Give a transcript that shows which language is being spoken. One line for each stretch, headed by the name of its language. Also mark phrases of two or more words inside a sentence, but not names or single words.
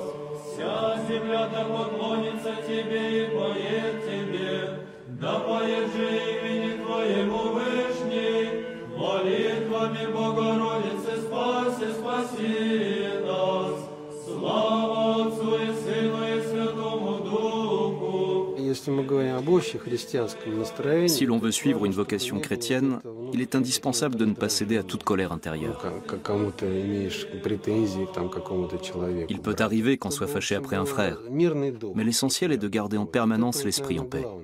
Church Slavic: Вся земля да поклонится Тебе и поет Тебе, да поет же имени Твоему Вышний. Молитвами Богородицы спаси, спаси нас. Слава Отцу и Сыну и Святому Духу.
French: Si l'on veut suivre une vocation chrétienne, il est indispensable de ne pas céder à toute colère intérieure. Il peut arriver qu'on soit fâché après un frère, mais l'essentiel est de garder en permanence l'esprit en paix.